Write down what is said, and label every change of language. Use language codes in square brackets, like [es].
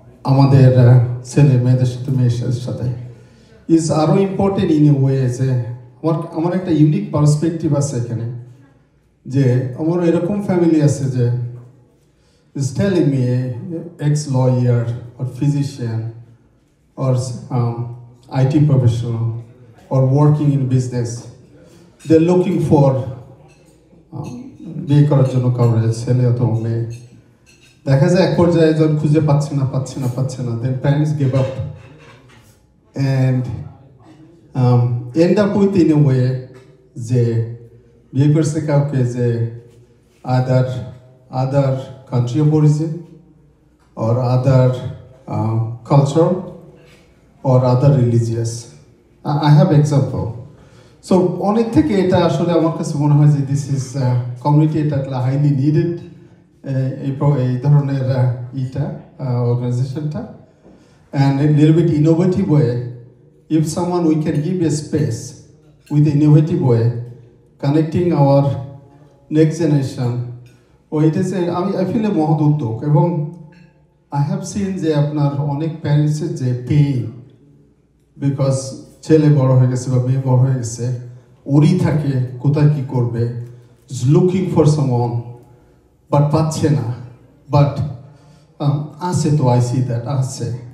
[bn] আমাদের ছেলে মেয়েদের সাথে মেয়েদের সাথে ইজ আরও ইম্পর্টেন্ট [en] in a way [bn] যে আমার একটা ইউনিক পার্সপেক্টিভ আছে এখানে, যে আমার এরকম ফ্যামিলি আছে যে [en] is telling me ex-lawyer or physician or IT professional or working in business, they're looking for [bn] বিয়ে করার জন্য কাউরে, ছেলে অথবা মেয়ে। দেখা যায় এক পর্যায়ে যখন খুঁজে পাচ্ছে না, [en] then parents give up and end up with in a way [bn] যে বিয়ে করছে কাউকে যে [en] other country of origin or other culture or other religious. I have example. [bn] So অনেক থেকে এটা আসলে আমার কাছে মনে হয় যে [en] this is community, [bn] এটা হাইলি নিডেড এই ধরনের অর্গানাইজেশনটা, [en] and a little bit innovative way. If someone we can give a space with innovative way, connecting our next generation, it is I feel a [bn] মহৎ উদ্যোগ। এবং [en] I have seen [bn] যে আপনার অনেক প্যারেন্টসের যে পেইন, বিকজ ছেলে বড় হয়ে গেছে বা মেয়ে বড় হয়ে গেছে, ওরই থাকে কোথায় কি করবে, [en] looking for someone but [bn] পাচ্ছে না, বাট আছে তো [en] I see that [bn] আছে।